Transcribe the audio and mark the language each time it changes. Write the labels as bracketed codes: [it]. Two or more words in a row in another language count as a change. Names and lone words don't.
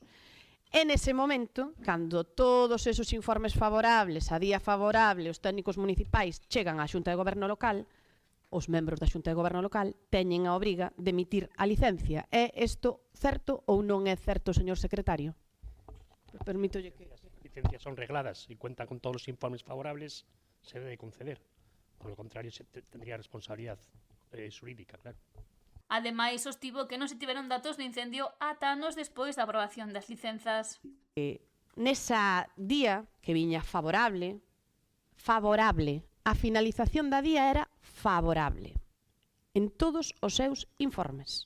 [gl] En ese momento, cando todos esos informes favorables, a día favorable, os técnicos municipais chegan á Xunta de Goberno local, os membros da Xunta de Goberno local teñen a obriga de emitir a licencia. É isto certo ou non é certo, señor secretario? Permítolle que... [es] Licencias son regladas y cuentan con todos los informes favorables, se debe conceder. Por lo contrario, se tendría responsabilidad xurídica, claro. [gl] Ademais, sostivo que non se tiveron datos de incendio ata anos despois da aprobación das licenzas. Nesa día que viña favorable, a finalización da día era favorable en todos os seus informes.